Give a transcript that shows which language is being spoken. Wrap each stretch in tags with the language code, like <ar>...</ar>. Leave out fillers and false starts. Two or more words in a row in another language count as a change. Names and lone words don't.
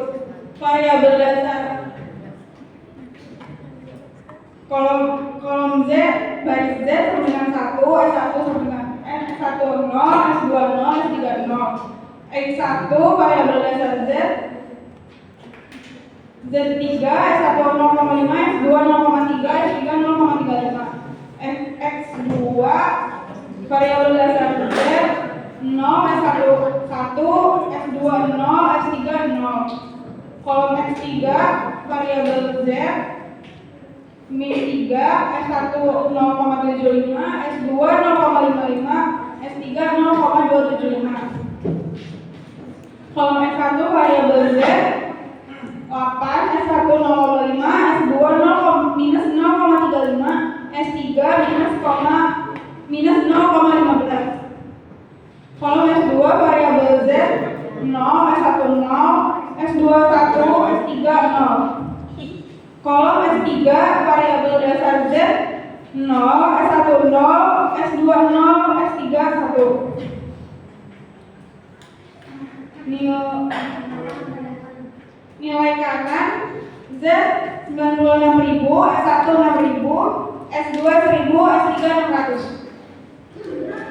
<id>Variabel dasar kolom Z baris Z sama dengan 1, S1 sama dengan S1 0, S2 0, S3 0. X1 variabel dasar Z Z3 S1 0,5, S2 0,3, S3 0,35. X2 variabel dasar Z 0, S1 1, S2 0, S3 0. Kolom X3 variabel Z min 3, S1 0,75, S2 0,55, S3 0,275. Kolom S1 variabel Z 8, S1 0,5, S2 minus 0,35, S3 minus 0,15. Kolom S2 variabel Z 0, S1 0, S2 1, S3 0. Kolom S3 variabel dasar Z 0, S1 0, S2 0, S3 1. Nilai kanan Z 96.000, S1 6.000, S2 1.000, S3 600.</id>